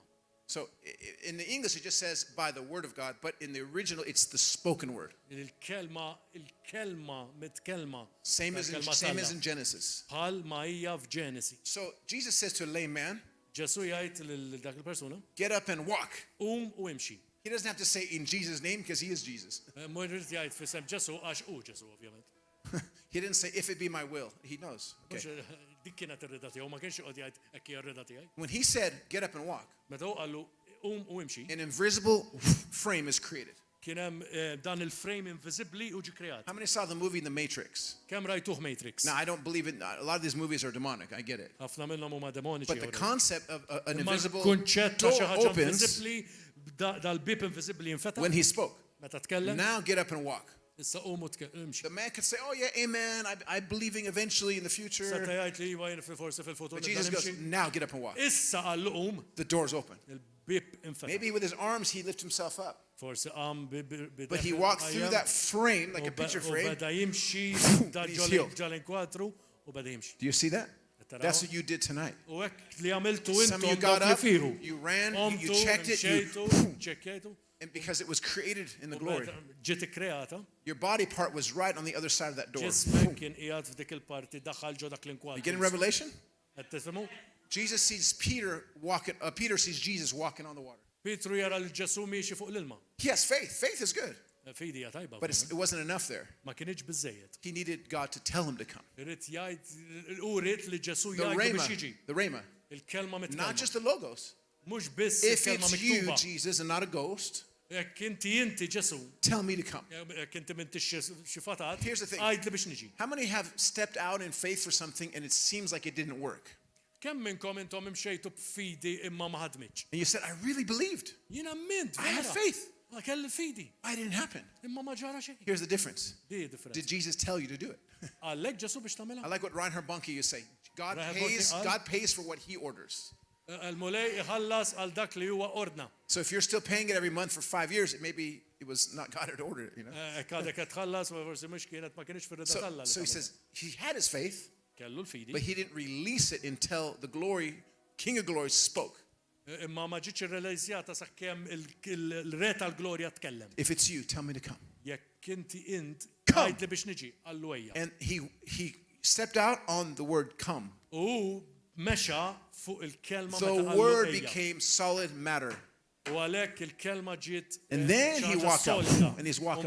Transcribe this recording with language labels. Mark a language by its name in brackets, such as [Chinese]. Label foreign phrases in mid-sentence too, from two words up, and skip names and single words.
[English] So in the English it just says by the word of God, but in the original it's the spoken word. [Maltese] Il-kelma mitkelma. [English] Same as in Genesis. [Maltese] Bħal ma hija f'Ġenesi. [English] So Jesus says to a lame man, [Maltese] Ġesu jgħid lil dak il-persuna, [English] get up and walk. [Maltese] u imxi. [English] He doesn't have to say in Jesus' name because he is Jesus. [Maltese] Mhux jgħid fisem Ġesu għax hu Ġesu ovvjament. [English] He didn't say if it be my will. He knows. Okay. [Maltese] Dik kienet ir-rida tiegħu, ma kienx iqgħod jgħid hekk hija r-rida tiegħi. [English] When he said get up and walk, [Maltese] Meta hu qallu u imxi, [English] an invisible frame is created. [Maltese] kien hemm dan il-frame invisibbli u ġi kreat. [English] How many saw the movie The Matrix? [Maltese] Kemm rajtuh Matrix? [English] Now I don't believe it. A lot of these movies are demonic. I get it. [Maltese] Ħafna minnhom huma demoniċi. [English] But the concept of an [Maltese] Imma [English] invisible [Maltese] l-kunċett ta' xi [English] door [Maltese] ħaġa [English] opens [Maltese] invisibbli, dal-bib invisibbli jinfetaħ. [English] when he spoke. [Maltese] Meta tkellem, [English] Now get up and walk. [Maltese] issa qumu imxi. [English] The man could say, "Oh yeah, amen. I'm believing eventually in the [Maltese] Seta [English] future." [Maltese] jgħid li iva jien forsi fil-futur [English] But Jesus goes, [Maltese] nimxi. [English] "Now get up and walk." [Maltese] Issa qallu qum, [English] The door's open. [Maltese] il-bib infetaħ. [English] Maybe with his arms he lifted himself up, [Maltese] Forsi qam [English] but he walked through that frame like a picture [Maltese] U [English] frame. [Maltese] beda jimxi [English] he's healed. [Maltese] ġal-inkwatru u beda jimxi. [English] Do you see that? [Maltese] Taraw? [English] That's what you did tonight. [Maltese] U hekk li għamiltu [English] Some of you [Maltese] intom [English] got [Maltese] dak [English] up, [Maltese] li firu. [English] you ran, you [Maltese] Omtu, [English] checked it, [Maltese] mxejtu, [English] you, [Maltese] ċekkejtu, [English] and because it was created in the [Maltese] u [English] glory, [Maltese] meta ġiet ikkreata, [English] your body part was right on the other side of that door. [Maltese] ġismek kien qiegħed f'dik il-parti daħħal ġo dak [English] You [Maltese] l-inkwatru. [English] get in Revelation? [Maltese] Qed tifhmu? [English] Jesus sees Peter walking. Peter sees Jesus walking on the water. [Maltese] Petru jara l-ġesu miexi fuq l-ilma. [English] He has faith. Faith is good, [Maltese] Fidi hija tajba. [English] but it wasn't enough there. [Maltese] Ma kienx biżejjed. [English] He needed God to tell him to come. [Maltese] Irid jgħid u rrid li Ġesu [English] The [Maltese] jgħid biex [English] rhema, [Maltese] jiġi. [English] the rhema, [Maltese] Il-kelma [English] not [Maltese] mitkelma. [English] just the logos. [Maltese] Mhux biss [English] If [Maltese] il-kelma [English] it's you, [Maltese] miktuba. [English] Jesus, and not a ghost, [Maltese] Jekk inti Ġesu, [English] tell me to come. [Maltese] jekk inti m'intix xi fatat, [English] Here's the thing. [Maltese] għajd li biex niġi. [English] How many have stepped out in faith for something and it seems like it didn't work? [Maltese] Kemm minnkom intom imxejtu b'fidi imma ma ħadmitx? [English] And you said, I really believed. [Maltese] Jiena mint. [English] I had [Maltese] vera. [English] faith. [Maltese] Ma kelli fidi. [English] Why didn't happen? [Maltese] Imma ma ġara xejn. [English] Here's the difference. [Maltese] Di differenza. [English] Did Jesus tell you to do it? [Maltese] Għallek Ġesu biex [English] I [Maltese] tagħmilha. [English] like what Reinhard Bonnke used to say. Reinhard God pays for what he orders. [Maltese] Il-mulej iħallas għal dak li huwa ordna. [English] So if you're still paying it every month for 5 years, maybe it was not God had ordered it, you know? [Maltese] Għadek qed tħallas ma forsi mhux kienet ma kienx fir-rida talla. [English] So he says he had his faith, [Maltese] kellu l-fidi. [English] but he didn't release it until the glory, King of Glory spoke. [Maltese] Imma ma ġietx irrealizzjata sakemm il-re tal-glorja tkellem. [English] If it's you, tell me to come. [Maltese] Jekk inti int [English] Come. [Maltese] għajd li biex niġi għallu ejja. [English] And he stepped out on the word come. [Maltese] U mexa fuq il-kelma [English] The [Maltese] meta qallu [English] word [Maltese] ejja. [English] became solid matter. [Maltese] U għalhekk il-kelma ġiet [English] And then he [Maltese] xi ħaġa [English] walked out, [Maltese] solida. [English] and he's walking